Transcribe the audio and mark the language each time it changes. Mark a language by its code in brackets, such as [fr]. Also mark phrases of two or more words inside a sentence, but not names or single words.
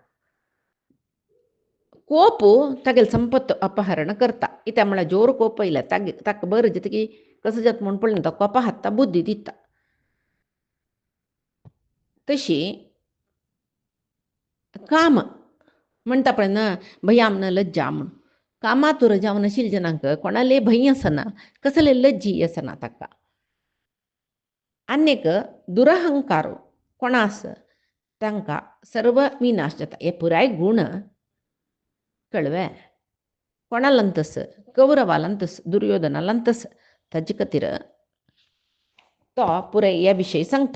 [kok] कोप तागेल संपत्त अपहरण करता. इत्या म्हळ्यार जोर कोप येयला ताका बरें जाता की कसं जाता म्हूण पळय तो कोपा हात्ता बुद्धी दिता. तशी काम म्हणटा पळय [sa] न भयाम न लज्जा [kok] म्हूण. कामातूर जावन आशिल्ल्या जनांक कोणाले भंय आसना, कसले लज्जी आसना ताका. आनीक दुरहंकार कोणास तांकां सर्व विनाश जाता. हे पुराय गुण कळ्ळें. कोणालांतस कौरवालांतस दुर्योधनालांतस ताजे खातीर तो पुराय ह्या विशयी सांगता.